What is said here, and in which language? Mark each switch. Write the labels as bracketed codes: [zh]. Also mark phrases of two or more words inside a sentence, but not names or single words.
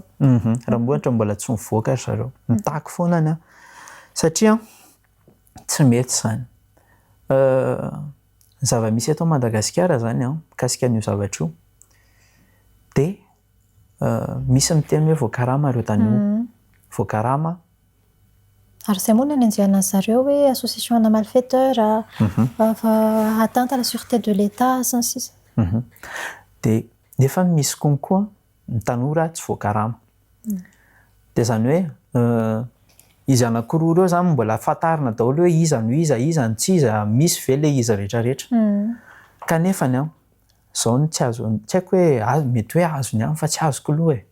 [mg] raha ohatra mbola tsy mivoaka zareo mitaky foana satria tsy mety zany zava-misy eto Madagasikara zany mikasika an'io zavatra io dia misy miteny hoe voakarama ireo tany voakarama ary izay moa no nanenjehana zareo hoe [fr] association de malfaiteurs atteinte à la sûreté de l'État [mg] sy ny sisa dia nefa misy konkoa ny tanora tsy voakarama. Dia zany hoe izy anankiroa ireo zany mbola fantarina daholo hoe iza no iza no tsy iza, misy ve le izy rehetrarehetra. Kanefany zao no tsy haiko hoe mety hoe azony ihany fa tsy azoko aloha e.